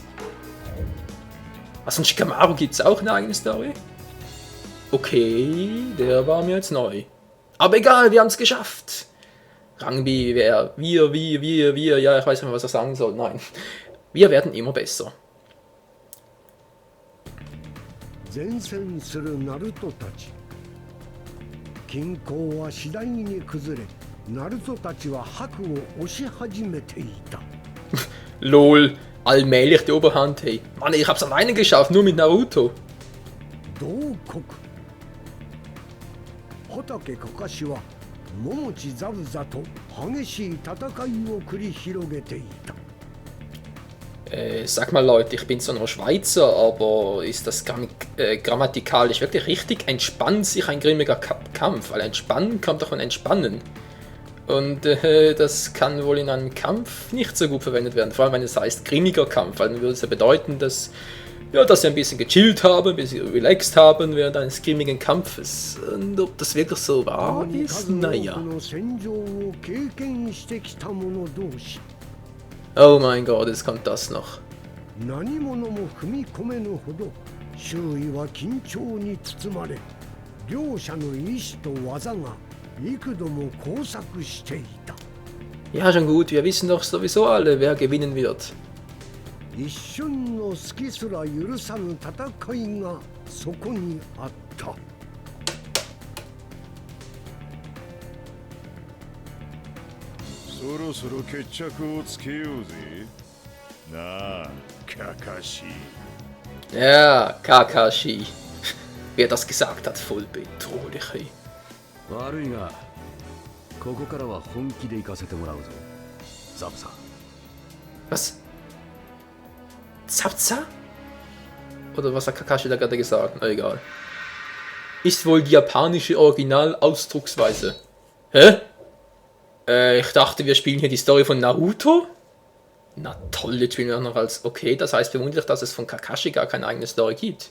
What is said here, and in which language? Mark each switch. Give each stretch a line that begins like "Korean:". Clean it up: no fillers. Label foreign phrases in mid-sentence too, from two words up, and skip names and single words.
German: Was von Shikamaru gibt es auch eine eigene Story? Okay, der war mir jetzt neu. Aber egal, wir haben es geschafft. Rang B, wir, ja, ich weiß nicht mehr, was ich sagen soll. Nein, wir werden immer besser.
Japanese: 前線するナルトたち均衡は次第に崩れナルトたちは白を押し始めていた
German: Lol, allmählich die Oberhand, hey. Mann, ich hab's alleine geschafft, nur mit Naruto.
Japanese: 同国畑かかしは桃地ザブザと激しい戦いを繰り広げていた
German: Sag mal Leute, ich bin zwar nur Schweizer, aber ist das grammatikalisch wirklich richtig? Entspannt sich ein grimmiger Kampf? Weil entspannen kommt doch von entspannen. Und das kann wohl in einem Kampf nicht so gut verwendet werden, vor allem wenn es heißt grimmiger Kampf, weil dann würde es ja bedeuten, dass wir ein bisschen gechillt haben, ein bisschen relaxed haben während eines grimmigen Kampfes. Und ob das wirklich so wahr ist? Naja. Oh mein Gott, jetzt kommt das noch.
Japanese: 何者も踏み込めぬほど周囲は緊張に包まれ両者の意志と技が幾度も交錯していた
German: Ja, schon gut, wir wissen doch sowieso alle, wer gewinnen wird.
Japanese: 一瞬の隙すら許さぬ戦いがそこにあったそろそろ決着をつけようぜなあカカシ
German: Ja, Kakashi. Wer das gesagt hat, voll bedrohlich. Hey.
Japanese: 悪いがここからは本気で行かせてもらうぞザブさん
German: Was? Zapza? Oder was hat Kakashi da gerade gesagt? Na egal. Ist wohl die japanische Originalausdrucksweise. Hä? Ich dachte, wir spielen hier die Story von Naruto? Na toll, jetzt spielen wir noch als... Okay, das heißt vermutlich, dass es von Kakashi gar keine eigene Story gibt.